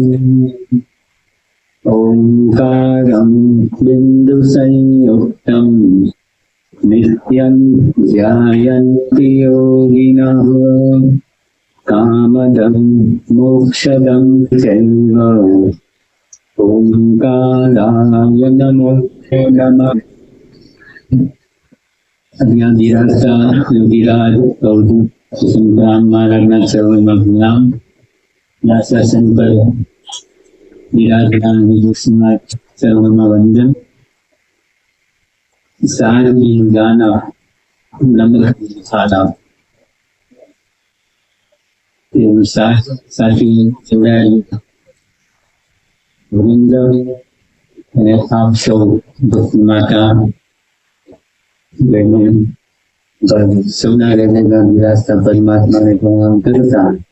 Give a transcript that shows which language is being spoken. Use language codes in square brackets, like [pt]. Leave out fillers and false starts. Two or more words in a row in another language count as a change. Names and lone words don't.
[sa] ओंकारं बिन्दुसंयुक्तं नित्यं ध्यायन्ति योगिनः कामदं मोक्षदं चैव ओंकाराय नमो नमः। [gu] અહીંયા બિરાજતા યોગીરાજ અવધૂત સંતરામ મહારાજના ચરણોમાં પ્રણામ। દાસાસન પર બિરાજતા વિદુષના ચરણોમાં વંદન। સારી ગાના નમ્ર સાદા સાથી જોડાયેલ વૃંદ અને આપ સૌ માતા બહેનો સૌના હૃદયમાં બિરાજતા પરમાત્માને પ્રણામ કરતા